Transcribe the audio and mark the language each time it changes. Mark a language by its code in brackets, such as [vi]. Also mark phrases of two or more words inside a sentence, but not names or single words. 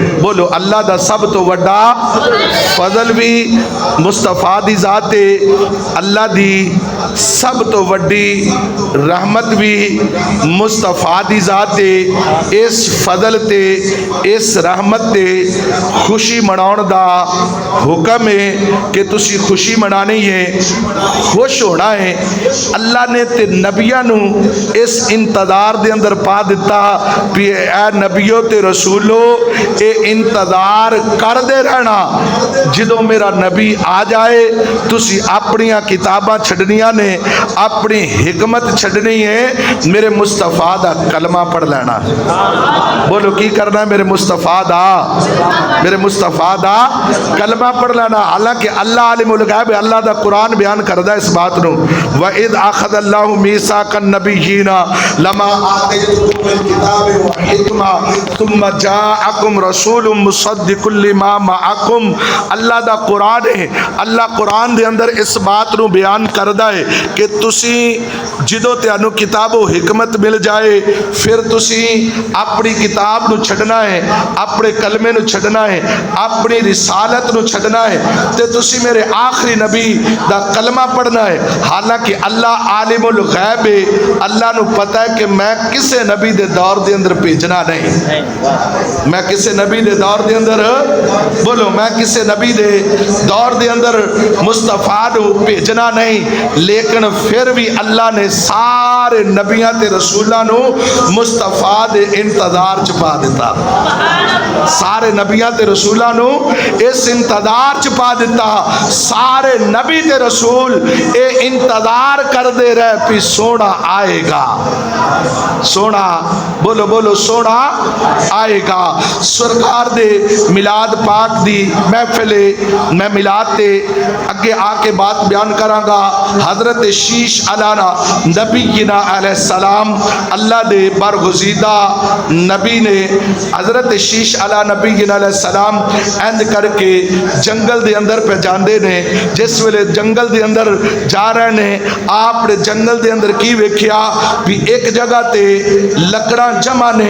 [pa] بولو اللہ دا سب تو وڈا فضل بھی مصطفیٰ دی ذات ہے، اللہ دی سب تو وڈی رحمت بھی مصطفیٰ دی ذات ہے۔ اس فضل تے اس رحمت تے خوشی مناؤن دا حکم ہے کہ تسی خوشی منانی ہے، خوش ہونا ہے۔ اللہ نے تے نبیاں نو اس انتظار دے اندر پا دیتا بھی اے نبیوں تے رسولو اے انتظار کر دے رہنا، جدوں میرا نبی آ جائے تسی اپنیاں کتاباں چھڑنیاں نے، اپنی حکمت چھڑنی ہے، میرے مصطفیٰ دا کلمہ پڑھ لینا۔ بولو کی کرنا ہے؟ میرے مصطفیٰ دا کلمہ پڑھ لینا۔ حالانکہ اللہ [ar] عالم الغیب، [pa] اللہ دا قرآن بیان کردہ اس بات نو، [ar] وَإِذْ أَخَذَ اللَّهُ مِيثَاقَ النَّبِيِّينَ لَمَا آتَيْتُكُم مِّنَ الْكِتَابِ وَالْحِكْمَةِ ثُمَّ جَاءَكُمْ رَسُولٌ مُصَدِّقٌ لِّمَا مَعَكُمْ۔ [pa] اللہ دا قرآن ہے، اللہ قرآن دے اندر اس بات نو بیان کردہ ہے کہ تسی جدو تیانو کتاب و حکمت مل جائے پھر تسی اپنی کتاب نو چھڑنا ہے، اپنے کلمے نو چھڑنا ہے، اپنی رسالت نو چھڑنا ہے، تے تسی میرے آخری نبی دا کلمہ پڑھنا ہے۔ حالانکہ اللہ [ar] عالم الغیب [pa] ہے، اللہ نو پتہ ہے کہ میں کسے نبی دے دور دے اندر بھیجنا نہیں، میں کسے نبی دے دور دے اندر، بولو میں کسے نبی دے دور دے اندر مصطفیٰ نو بھیجنا نہیں، لیکن پھر بھی اللہ نے سارے نبیاں تے رسولاں نو مصطفیٰ دے انتظار چھپا دیتا، سارے نبیاں تے رسولاں نو اس انتظار چھپا دیتا، سارے نبی تے رسول اے انتظار کر دے رہے پی سونا آئے گا، سونا بولو بولو سونا آئے گا۔ سرکار دے میلاد پاک دی محفل میں میلاد تے اگے آ کے بات بیان کراں گا۔ حضرت شیش [ar] علیہ نبینا علیہ السلام، [pa] اللہ دے برگزیدہ نبی نے حضرت شیش [ar] علیہ نبینا علیہ السلام [pa] اند کر کے جنگل دے اندر پہ جاندے نے، جس ویلے جنگل دے اندر جا رہے نے، آپ نے جنگل دے اندر کی ویکھیا بھی ایک جگہ تے لکڑاں جمع نے۔